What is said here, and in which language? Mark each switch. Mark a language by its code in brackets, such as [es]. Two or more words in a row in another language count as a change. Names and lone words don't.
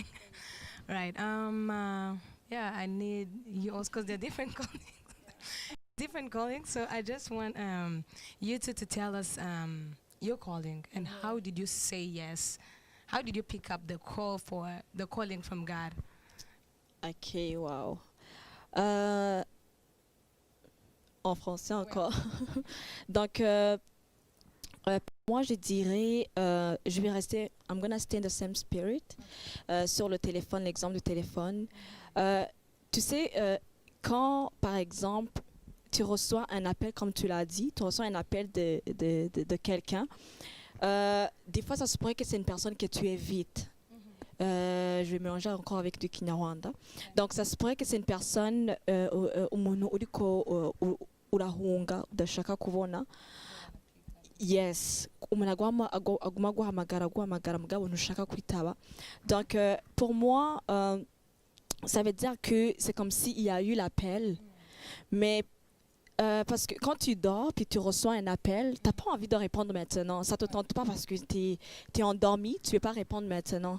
[en] Right. Yeah, I need you also because they're different callings. Different callings. So I just want you two to tell us your calling and how did you say yes? How did you pick up the call for the calling from God? [fr] Ok, wow. En français encore. Donc, moi, je dirais, je vais rester, [en] I'm gonna stay in the same spirit. [fr] Sur le téléphone, l'exemple du téléphone. Tu sais, quand, par exemple, tu reçois un appel, comme tu l'as dit, tu reçois un appel de quelqu'un, des fois, ça se pourrait que c'est une personne que tu évites. Je vais mélanger encore avec du Kinyarwanda. Donc, ça se pourrait que c'est une personne [rn] umuntu uriko urahunga udashaka kubona. Yes, umuntu aguma guhamagara mugabo ntushaka kwitaba. [fr] Donc, pour moi, ça veut dire que c'est comme s'il y a eu l'appel, mais parce que quand tu dors puis tu reçois un appel, t'as pas envie de répondre maintenant. Ça te tente pas parce que t'es endormi, tu veux pas répondre maintenant.